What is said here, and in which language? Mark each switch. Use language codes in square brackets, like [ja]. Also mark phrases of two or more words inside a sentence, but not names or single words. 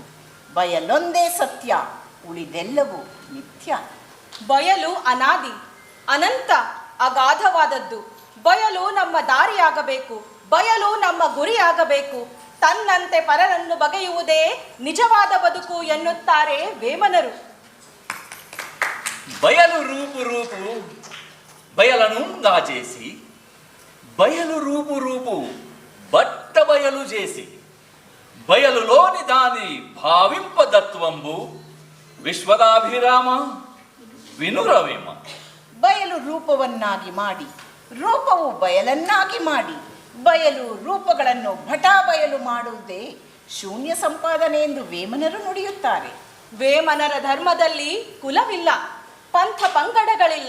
[kn] ಬಯಲೊಂದೇ ಸತ್ಯ, ಉಳಿದೆಲ್ಲವೂ ಮಿಥ್ಯ. ಬಯಲು ಅನಾದಿ, ಅನಂತ, ಅಗಾಧವಾದದ್ದು. ಬಯಲು ನಮ್ಮ ದಾರಿಯಾಗಬೇಕು, ಬಯಲು ನಮ್ಮ ಗುರಿಯಾಗಬೇಕು. ತನ್ನಂತೆ ಪರರನ್ನು ಬಗೆಯುವುದೇ ನಿಜವಾದ ಬದುಕು ಎನ್ನುತ್ತಾರೆ ವೇಮನರು. [te] బయలు రూపు రూపు బయలను దాచేసి బయలు రూపు రూపు బట్ట బయలు చేసి బయలులోని దాని భావింపదత్వంబు విశ్వదాభిరామ వినురవేమ. [kn] ಬಯಲು ರೂಪವನ್ನಾಗಿ ಮಾಡಿ, ರೂಪವು ಬಯಲನ್ನಾಗಿ ಮಾಡಿ, ಬಯಲು ರೂಪಗಳನ್ನು ಬಯಲು ಮಾಡುವುದೇ ಶೂನ್ಯ ಸಂಪಾದನೆ ಎಂದು ವೇಮನರು ನುಡಿಯುತ್ತಾರೆ. ವೇಮನರ ಧರ್ಮದಲ್ಲಿ ಕುಲವಿಲ್ಲ, ಪಂಥ ಪಂಗಡಗಳಿಲ್ಲ,